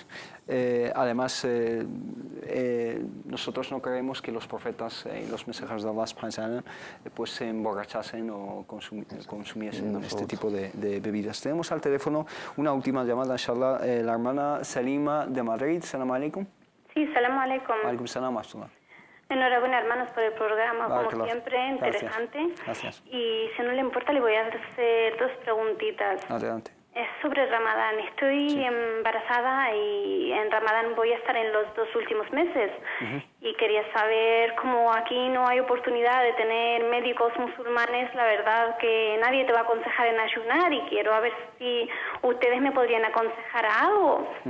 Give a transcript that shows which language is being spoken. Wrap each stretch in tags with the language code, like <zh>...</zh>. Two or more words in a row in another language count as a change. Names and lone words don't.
<es>Además, nosotros no creemos que los profetas y los mensajeros de Allah pues se emborrachasen o consumiesen este tipo de bebidas. Tenemos al teléfono una última llamada, inshallah, la hermana Salima de Madrid.</es> <ar>سلام عليكم. Sí, سلام عليكم. عليكم سلام، السلام.</ar> <es>Enhorabuena, hermanos, por el programa, como siempre, Gracias. interesante. Gracias. Y si no le importa, le voy a hacer dos preguntitas. Adelante. Es sobre Ramadán. Estoy embarazada y en Ramadán voy a estar en los 2 últimos meses. Y quería saber, como aquí no hay oportunidad de tener médicos musulmanes, la verdad que nadie te va a aconsejar en ayunar, y quiero a ver si ustedes me podrían aconsejar a algo.</es>